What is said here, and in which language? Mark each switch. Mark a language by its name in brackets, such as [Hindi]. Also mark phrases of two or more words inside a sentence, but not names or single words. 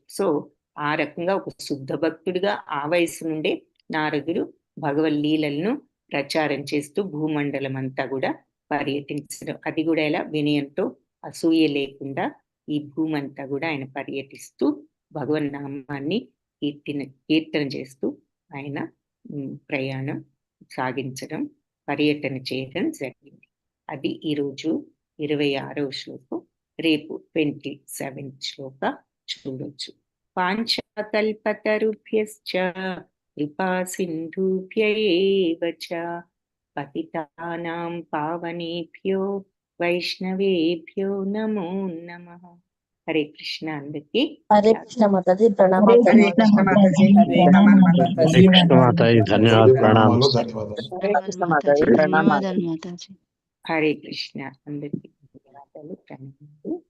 [Telugu] సో ఆ రకంగా ఒక శుద్ధ భక్తుడిగా ఆ వయసు నుండే నారదుడు భగవల్లీలను ప్రచారం చేస్తూ భూమండలం అంతా కూడా పర్యటించడం, అది కూడా ఎలా వినయంతో, అసూయ లేకుండా ఈ భూమంతా కూడా ఆయన పర్యటిస్తూ భగవన్నామాన్ని కీర్తన చేస్తూ ఆయన ప్రయాణం సాగించడం, పర్యటన చేయడం జరిగింది. అది ఈరోజు 26వ శ్లోకం. రేపు 27వ శ్లోక చూడొచ్చు. [Sanskrit] పాంచకల్పతరుభ్యశ్చ कृपा सिन्धुभ्य एव च पतितानां पावनेभ्यो वैष्णवेभ्यो नमो नमः। [Hindi] हरे कृष्ण अंदरिकी हरे कृष्ण माताजी प्रणाम। हरे हरे कृष्ण माताजी प्रणाम माताजी माताजी धन्यवाद प्रणाम। कृष्ण माताजी प्रणाम। हरे कृष्ण [Telugu] अंदरिकी ధన్యవాదాలు ప్రణామాలు।